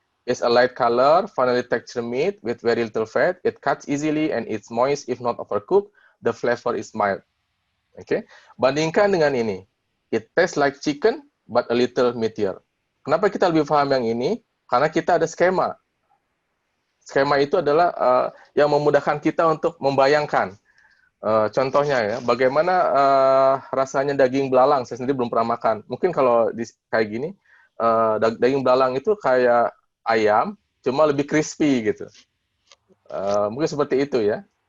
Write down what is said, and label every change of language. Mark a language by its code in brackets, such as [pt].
[en] It's a light color, finely textured meat with very little fat. It cuts easily and it's moist if not overcooked. The flavor is mild. [id] Oke, bandingkan dengan ini. [en] It tastes like chicken but a little meatier. [id] Kenapa kita lebih paham yang ini? Karena kita ada skema. Skema itu adalah yang memudahkan kita untuk membayangkan. Contohnya ya, bagaimana rasanya daging belalang. Saya sendiri belum pernah makan. Mungkin kalau kayak gini, daging belalang itu kayak ayam, cuma lebih crispy gitu. Mungkin seperti itu ya.